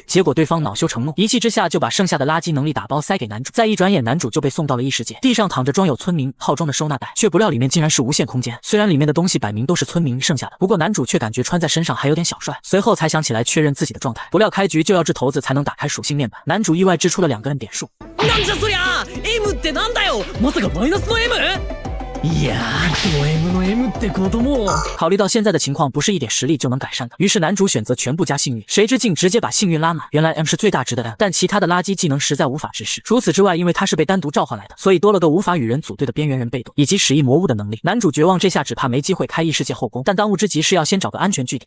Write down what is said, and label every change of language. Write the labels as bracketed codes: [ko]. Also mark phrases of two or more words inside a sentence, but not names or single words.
[zh] 结果对方恼羞成怒，一气之下就把剩下的垃圾能力打包塞给男主。再一转眼，男主就被送到了异世界，地上躺着装有村民套装的收纳袋，却不料里面竟然是无限空间。虽然里面的东西摆明都是村民剩下的，不过男主却感觉穿在身上还有点小帅。随后才想起来确认自己的状态，不料开局就要掷骰子才能打开属性面板，男主意外掷出了2个摁点数。 [ja] なんじゃそりゃ M ってなんだよまさかマイナスの M？いやード M の M ってことも [zh] 考虑到现在的情况不是一点实力就能改善的，于是男主选择全部加幸运，谁知竟直接把幸运拉满。原来 M 是最大值的 M， 但其他的垃圾技能实在无法直视。除此之外，因为他是被单独召唤来的，所以多了个无法与人组队的边缘人被动，以及使役魔物的能力。男主绝望这下只怕没机会开异世界后宫，但当务之急是要先找个安全据点。